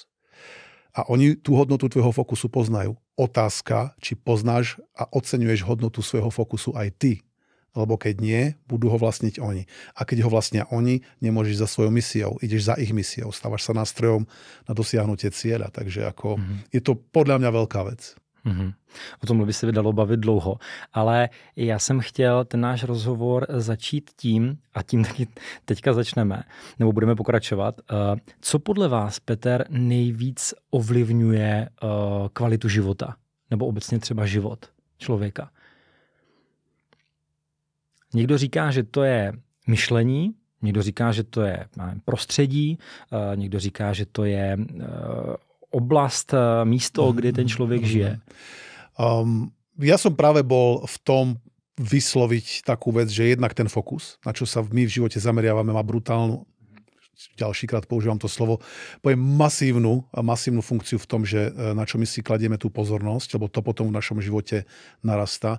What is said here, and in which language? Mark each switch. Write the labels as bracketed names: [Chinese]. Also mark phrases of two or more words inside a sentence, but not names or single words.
[Slovak] A oni tú hodnotu tvojho fokusu poznajú. Otázka, či poznáš a oceňuješ hodnotu svojho fokusu aj ty. Lebo keď nie, budú ho vlastniť oni. A keď ho vlastnia oni, nemôžeš za svojou misiou. Ideš za ich misiou. Stávaš sa nástrojom na dosiahnutie cieľa. Takže je to podľa mňa veľká vec. Mm-hmm. [Czech] O tomhle by se vydalo bavit dlouho, ale já jsem chtěl ten náš rozhovor začít tím, a tím taky teďka začneme, nebo budeme pokračovat. Co podle vás, Peter, nejvíc ovlivňuje kvalitu života? Nebo obecně třeba život člověka? Někdo říká, že to je myšlení, někdo říká, že to je prostředí, někdo říká, že to je oblast, místo, kde ten človek žije? [Slovak] Ja som práve bol v tom vysloviť takú vec, že jednak ten fokus, na čo sa my v živote zameriavame, má brutálnu, ďalšíkrát používam to slovo, poviem masívnu funkciu v tom, že na čo my si kladieme tú pozornosť, lebo to potom v našom živote narastá.